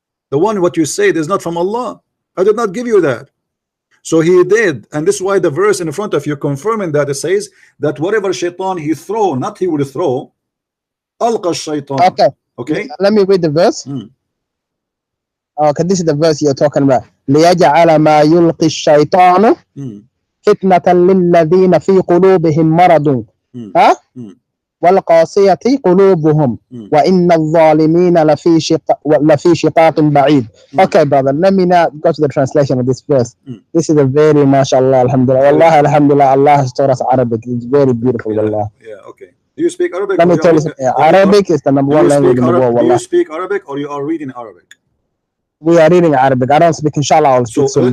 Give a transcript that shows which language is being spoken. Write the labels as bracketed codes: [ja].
[en] The one what you said is not from Allah. I did not give you that." So he did, and this is why the verse in front of you confirming that it says that whatever shaitan he throw, not he will throw, alqa shaitan. Okay. Let me read the verse. Okay, this is the verse you're talking about. [ar] ليجعل ما يلقي الشيطان فتنة للذين في قلوبهم مرض والقاسية قلوبهم وإن الظالمين لفي شقاق بعيد. [en] Okay, brother, let me now go to the translation of this verse. This is a very, mashallah, alhamdulillah. Wallah, alhamdulillah, Allah has taught us Arabic. It's very beautiful, wallah. Yeah, okay. Do you speak Arabic? Let me tell you something. Arabic is the number one language in the world, wallah. Do you speak Arabic or you are reading Arabic? We are reading Arabic. I don't speak, inshallah, I'll speak soon.